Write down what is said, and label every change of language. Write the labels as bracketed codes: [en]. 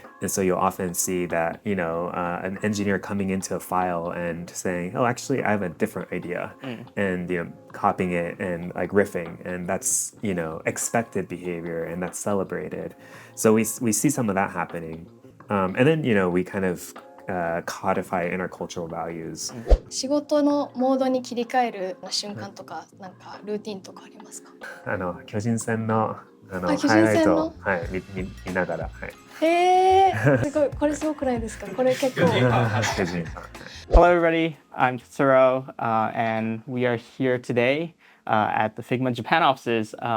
[en] And so you'll often see that, an engineer coming into a file and saying, oh, actually, I have a different idea, and, copying it and like riffing. And that's, expected behavior, and that's celebrated. So we see some of that happening. And then, we kind of codify intercultural values. [ja] 仕事のモードに切り替える瞬間とか、なんかルーティンとかありますか？巨人戦の巨人戦のハイライトを、見ながら、すごい、これすごくないですか？これ結構。巨人ファン。 [en] Hello, everybody. I'm Tsuro, and we are here today at the Figma Japan offices.